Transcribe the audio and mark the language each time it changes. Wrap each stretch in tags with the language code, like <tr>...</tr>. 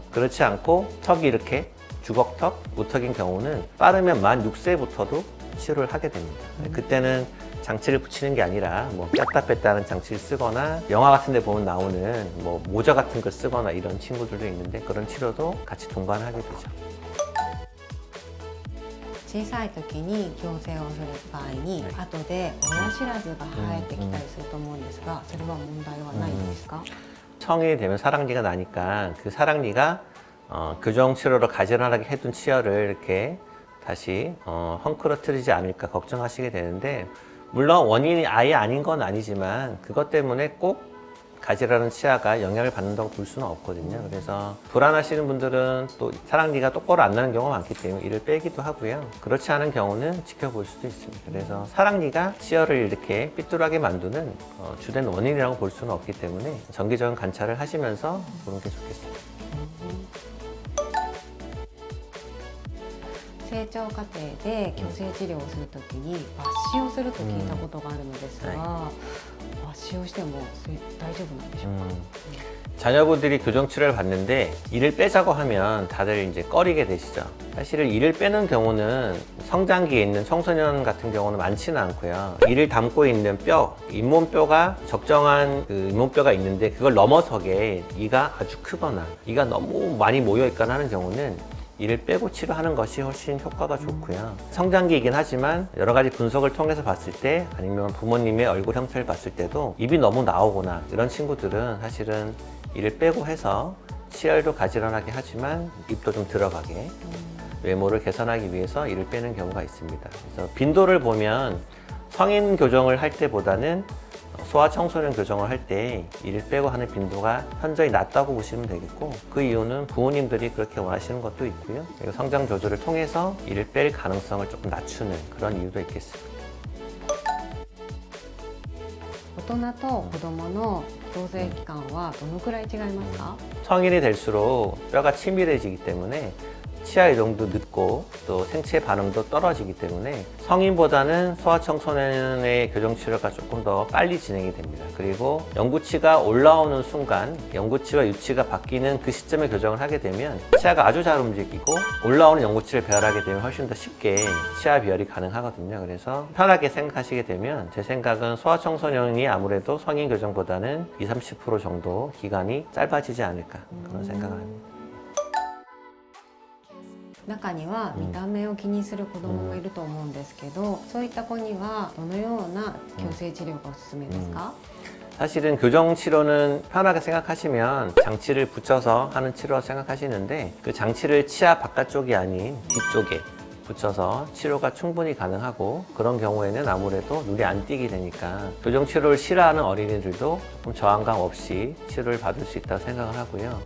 <ko>그렇지 않고 턱이 이렇게 주걱턱, 무턱인 경우는 빠르면 만 6세부터도 치료를 하게 됩니다. 그때는 장치를 붙이는 게 아니라 뭐 뺐다 뺐다 하는 장치를 쓰거나 영화 같은 데 보면 나오는 뭐 모자 같은 걸 쓰거나 이런 친구들도 있는데 그런 치료도 같이 동반하게 되죠.</ko> <ja>小さい時に矯正をする場合に、後で親知らずが生えてきたりすると思うんですが、それは問題はないんですか？</ja> <ko>성인이 되면 사랑니가 나니까 그 사랑니가 교정 치료로 가지런하게 해둔 치열을 이렇게 다시 헝클어뜨리지 않을까 걱정하시게 되는데, 물론 원인이 아예 아닌 건 아니지만 그것 때문에 꼭 가지런한 치아가 영향을 받는다고 볼 수는 없거든요. 그래서 불안하시는 분들은 또 사랑니가 똑바로 안 나는 경우가 많기 때문에 이를 빼기도 하고요. 그렇지 않은 경우는 지켜볼 수도 있습니다. 그래서 사랑니가 치열을 이렇게 삐뚤하게 만드는 주된 원인이라고 볼 수는 없기 때문에 정기적인 관찰을 하시면서 보는 게 좋겠습니다.</ko> <ja>成長過程で矯正治療をするときに抜歯をすると聞いたことがあるのですが、抜歯をしても大丈夫なんでしょうか？</ja> <ko>자녀분들이 교정 치료를 받는데 이를 빼자고 하면 다들 이제 꺼리게 되시죠. 사실은 이를 빼는 경우는 성장기에 있는 청소년 같은 경우는 많지는 않고요. 이를 담고 있는 뼈, 잇몸뼈가 적정한 그 잇몸뼈가 있는데 그걸 넘어서게 이가 아주 크거나 이가 너무 많이 모여 있거나 하는 경우는 이를 빼고 치료하는 것이 훨씬 효과가 좋고요. 성장기이긴 하지만 여러 가지 분석을 통해서 봤을 때 아니면 부모님의 얼굴 형태를 봤을 때도 입이 너무 나오거나 이런 친구들은 사실은 이를 빼고 해서 치열도 가지런하게 하지만 입도 좀 들어가게 외모를 개선하기 위해서 이를 빼는 경우가 있습니다. 그래서 빈도를 보면 성인 교정을 할 때보다는 소아청소년 교정을 할 때 이를 빼고 하는 빈도가 현저히 낮다고 보시면 되겠고, 그 이유는 부모님들이 그렇게 원하시는 것도 있고요. 그리고 성장 조절을 통해서 이를 뺄 가능성을 조금 낮추는 그런 이유도 있겠습니다.</ko> <ja>大人と子供の矯正期間はどのくらい違いますか？</ja> <ko>성인이 될수록 뼈가 치밀해지기 때문에 치아 이동도 늦고 또 생체 반응도 떨어지기 때문에 성인보다는 소아청소년의 교정 치료가 조금 더 빨리 진행이 됩니다. 그리고 영구치가 올라오는 순간 영구치와 유치가 바뀌는 그 시점에 교정을 하게 되면 치아가 아주 잘 움직이고 올라오는 영구치를 배열하게 되면 훨씬 더 쉽게 치아 비열이 가능하거든요. 그래서 편하게 생각하시게 되면 제 생각은 소아청소년이 아무래도 성인 교정보다는 20-30% 정도 기간이 짧아지지 않을까 그런 생각을 합니다.</ko> <ja>中には見た目を気にする子どももいると思うんですけど、そういった子にはどのような矯正治療がおすすめですか？</ja> <ko>사실은 교정 치료는 편하게 생각하시면 장치를 붙여서 하는 치료라고 생각하시는데 그 장치를 치아 바깥쪽이 아닌 뒤쪽에 붙여서 치료가 충분히 가능하고, 그런 경우에는 아무래도 눈이 안 띄게 되니까 교정 치료를 싫어하는 어린이들도 조금 저항감 없이 치료를 받을 수 있다고 생각을 하고요.</ko>